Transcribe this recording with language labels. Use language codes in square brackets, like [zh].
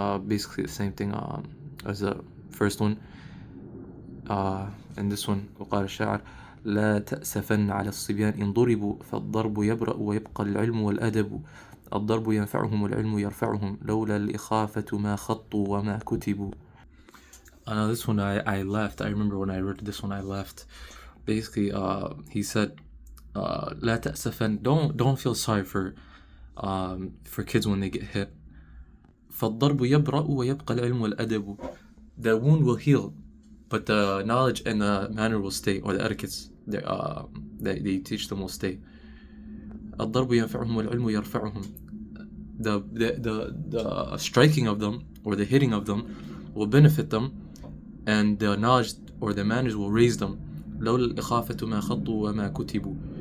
[en] Basically the same thing as the first one. And this one, [ar] وقال الشاعر لا تأسفن على الصبيان إن ضربوا فالضرب يبرأ ويبقى العلم والأدب. الضرب ينفعهم والعلم يرفعهم لولا الإخافة ما خطوا وما كتبوا. [en] This one I laughed. I remember when I read this one I laughed. Basically, he said, [ar] لا تأسفن, [en] don't feel sorry for kids when they get hit. [ar] فالضرب يبرأ ويبقى العلم والأدب. [en] The wound will heal, but the knowledge and the manner will stay, or the etiquettes that they teach them will stay. [ar] الضرب ينفعهم والعلم يرفعهم. [en] The striking of them or the hitting of them will benefit them, and the knowledge or the manners will raise them. [ar] لولا الإخافة ما خطوا وما كتبوا.